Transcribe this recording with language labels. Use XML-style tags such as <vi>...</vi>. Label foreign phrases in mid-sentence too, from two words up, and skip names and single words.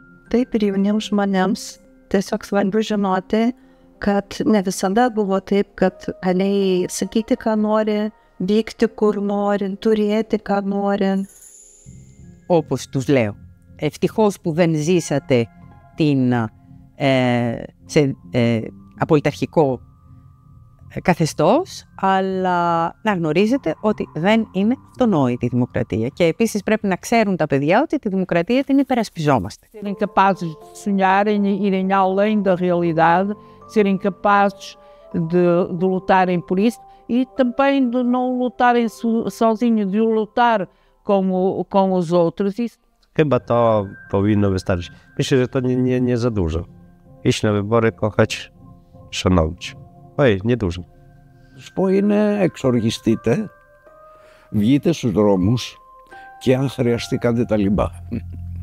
<lt>Taip, ir jauniems žmonėms tiesiog svarbu žinoti, kad ne visada buvo taip, kad galėjai sakyti, ką nori, vykti kur nori, turėti ką nori.</lt> <el>Όπως τους λέω, ευτυχώς που δεν ζήσατε σε απολυταρχικό καθεστώς, αλλά να γνωρίζετε ότι δεν είναι αυτονόητη η δημοκρατία. Και επίσης πρέπει να ξέρουν τα παιδιά ότι τη δημοκρατία την υπερασπιζόμαστε.</el> <pt>Serem capazes de sonharem e irem além da realidade, serem capazes de lutarem por isso e também de não lutarem sozinhos, de lutar com os outros.</pt> <pl>Chyba to powinno wystarczyć. Myślę, że to nie za dużo. Iść na wybory, kochać, szanować. Όχι, niedużo.</pl> <el>Σου πω είναι εξοργιστείτε, βγείτε στους δρόμους και αν χρειαστεί κάντε τα λιμπά.</el>